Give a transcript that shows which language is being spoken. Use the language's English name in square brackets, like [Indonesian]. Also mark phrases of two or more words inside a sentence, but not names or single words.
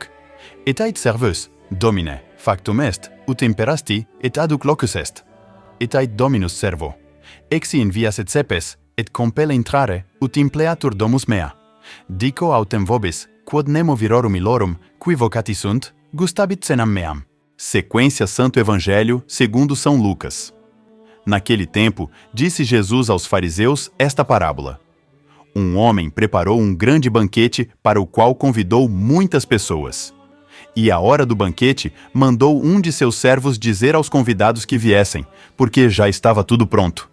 [Latin] Et ait servus, Domine, factum est, ut imperasti, et aduc locus est. Et ait Dominus servo. Exi in vias et cepes, et compele intrare, ut impleatur domus mea. Dico autem vobis, quod nemo virorum illorum, qui vocati sunt, gustabit cenam meam. [Portuguese] Sequência Santo Evangelho segundo São Lucas. Naquele tempo, disse Jesus aos fariseus esta parábola. Um homem preparou um grande banquete para o qual convidou muitas pessoas. E à hora do banquete, mandou um de seus servos dizer aos convidados que viessem, porque já estava tudo pronto.